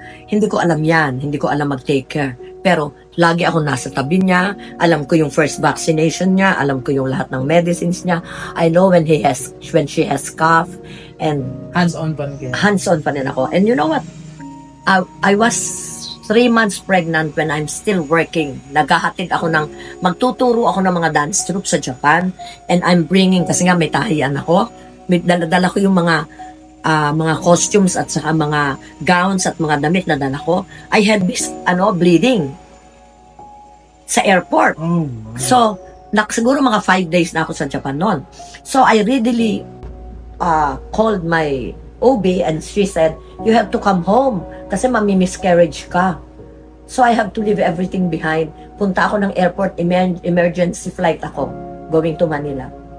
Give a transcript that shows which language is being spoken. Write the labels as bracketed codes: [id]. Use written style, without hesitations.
[tl] Hindi ko alam yan, hindi ko alam mag-take care. Pero lagi ako nasa tabi niya, alam ko yung first vaccination niya, alam ko yung lahat ng medicines niya. [en] I know when she has cough, and [tl] Hands-on pa rin kayo. hands-on pa rin ako. [en] And you know what? I was 3 months pregnant when I'm still working. [tl] Naghahatid ako magtuturo ako ng mga dance troupe sa Japan. [en] And I'm bringing, [tl] kasi nga may tahian ako, dala ko yung mga costumes at saka mga gowns at mga damit na dala ko. [en] I had this, bleeding sa airport. Oh, my. [tl] So, siguro mga 5 days na ako sa Japan noon. [en] So, I readily called my OB and she said, you have to come home [tl] kasi mami-miscarriage ka. [en] So, I have to leave everything behind. [tl] Punta ako ng airport, emergency flight ako, going to Manila.